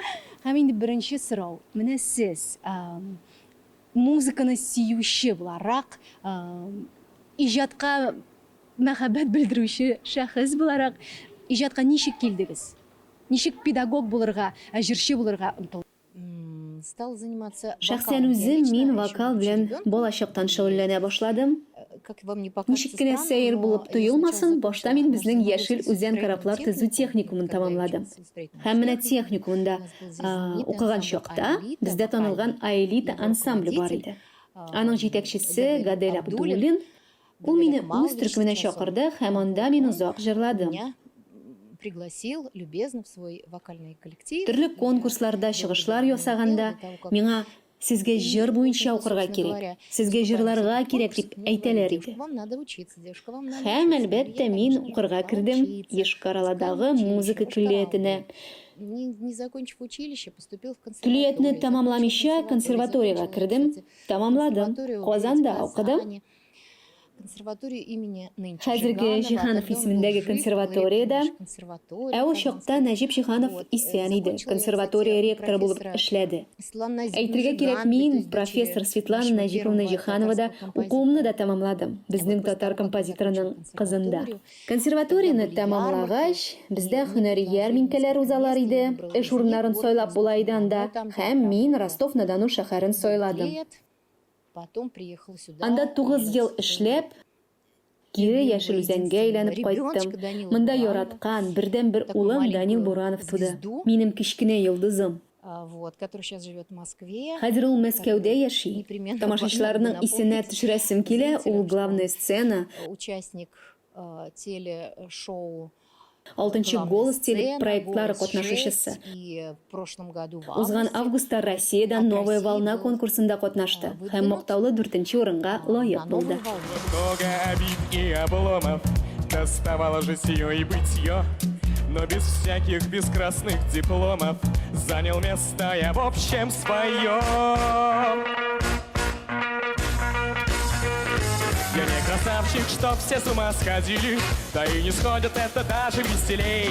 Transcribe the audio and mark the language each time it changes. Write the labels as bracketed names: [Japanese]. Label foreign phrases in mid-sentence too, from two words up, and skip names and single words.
[Tatar] Һәм инде беренче сорау. Менә сез музыканы сөюче буларак, иҗатка мәхәббәт белдерүче шәхес буларак, иҗатка ничек килдегез? Ничек педагог булырга, җырчы булырга омтылдыңыз? [Russian] Стал заниматься [Tatar] Шәхсән үзем мин вокал белән балачактан шөгыльләнә башладым. Ничек кенә сәер булып тоелмасын, башта мин безнең Яшел Үзән кораблар төзү техникумын тамамладым. Һәм менә техникумында укыган чакта бездә танылган Аэлита ансамбле бар иде. Аның җитәкчесе Гадель Абдуллин, ул мине үз төркеменә чакырды һәм анда мин узак җырладым. [Russian] Пригласил любезно в свой вокальный коллектив. [Tatar] Төрле конкурсларда чыгышлар ясаганда, миңа сезгә җыр буенча укырга кирәк, сезгә җырларга кирәк дип әйтәләр иде. [Russian] Вам надо учиться, девушка, вам надо. [Tatar] Һәм әлбәттә мин укырга кирдем Еш-Караладагы музыка көллиятенә. [Russian] Не закончив училище, поступил в [Tatar] Көллиятне [Russian] консерваторию. [Tatar] тамамламыйча консерваториягә кирдем, тамамладым, Казанда укыдым. [Russian] Консерваторию имени нынче [Tatar] Хәзерге Җиһанов исемендәге консерваториядә, ә ул чакта Нәҗип Җиһанов исән иде, консерватория ректоры булып эшләде. Әйтергә кирәк, мин профессор Светлана Нәҗиповна Җиһановада укуымны да тамамладым, безнең татар композиторының кызында. Консерваторияны тамамлагач, бездә һөнәри ярминкәләр узалар иде, эш урыннарын сайлап була иде анда, һәм мин Ростов-на-Дону шәһәрен сайладым. [Russian] Потом приехал сюда. [Tatar] Анда 9 ел эшләп, кире Яшел Үзәнгә әйләнеп кайттым. Монда яраткан бердән-бер улым Данил Буранов туды. Минем кичкенә йолдызым. [Russian] Вот, который сейчас живет в Москве. [Tatar] Хәзер ул Мәскәүдә яши. Тамашачыларның исенә төшерәсем килә, ул [Russian] главная сцена. Участник телешоу. [Tatar] Алтынчы голос телепроектлары катнашучысы. Узган августта Россиядә Новая волна конкурсында катнашты һәм мактаулы 4нче урынга лаек булды. [Russian] Много обид и обломов доставало житье и бытье, но без всяких бескрасных дипломов занял место я в общем своем. Я не красавчик, что все с ума сходили, да и не сходят это даже веселей.